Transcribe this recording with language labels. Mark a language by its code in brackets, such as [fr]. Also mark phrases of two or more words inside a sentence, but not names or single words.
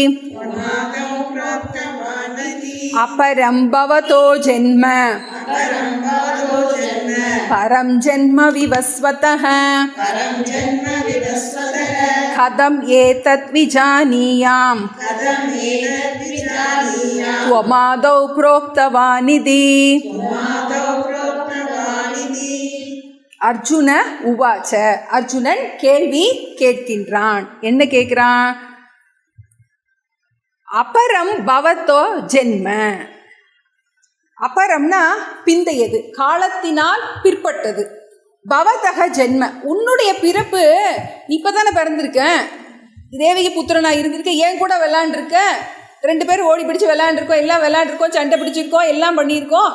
[sa] अपरं भवतो जन्म परं जन्म विवस्वतः कथं एतत् विजानीयाम् त्वमादौ प्रोक्तवानिति अर्जुन उवाच. [ta] அர்ஜுனன் கேள்வி கேட்கின்றான். என்ன கேட்கிறான், [sa] अपरं भवतो जन्म. [ta] அபரம்னா பிந்தையது, காலத்தினால் பிற்பட்டது. [sa] भवतक जन्म, [ta] உன்னுடைய பிறப்பு, நீ இப்பதானே பிறந்திருக்க, தேவகி புத்திரனா இருந்திருக்க, ஏன் கூட விளையாண்டுருக்க, 2 பேரும் ஓடி பிடிச்சு விளையாண்டுருக்கோம், எல்லாம் விளையாண்டுருக்கோம், சண்டை பிடிச்சிருக்கோம், எல்லாம் பண்ணியிருக்கோம்.